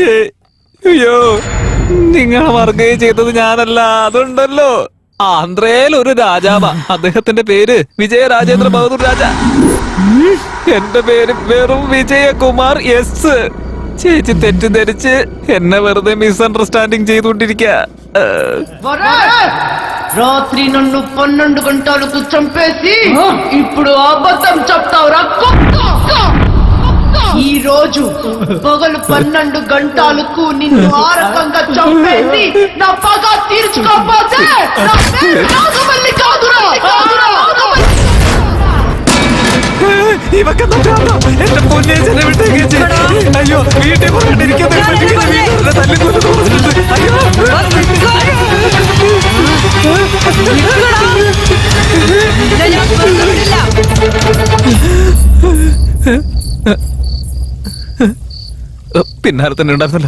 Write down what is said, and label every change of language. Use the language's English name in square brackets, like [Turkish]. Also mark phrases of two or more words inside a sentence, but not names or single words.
[Malayalam] അയ്യോ, നിങ്ങളെ മറക്കുകയും ചെയ്തത് ഞാനല്ല. അതുണ്ടല്ലോ, ആന്ധ്രയിൽ ഒരു രാജാവാ. അദ്ദേഹത്തിന്റെ പേര് വിജയ രാജേന്ദ്ര ബഹദൂർ രാജ. എന്റെ പേര് വെറും വിജയകുമാർ എസ്. ചേച്ചി തെറ്റിദ്ധരിച്ച് എന്നെ വെറുതെ മിസ്അണ്ടർസ്റ്റാൻഡിങ് ചെയ്തുകൊണ്ടിരിക്കുക. [Telugu] రాత్రి నన్ను 12 గంటలకు చంపేసి ఇప్పుడు అబద్ధం చెప్తావురా? ఈ రోజు పగలు 12 గంటలకు నిన్ను ఆ రకంగా చంపేసి నా పగ తీర్చుకోకపోతే నాగమల్లి కాదురా. [Malayalam] എന്റെ പൊന്നെ വിട്ടേക്ക്. അയ്യോ, വീട്ടിൽ പറഞ്ഞിരിക്കാൻ പിന്നാലെ തന്നെ ഉണ്ടായിരുന്നല്ലോ.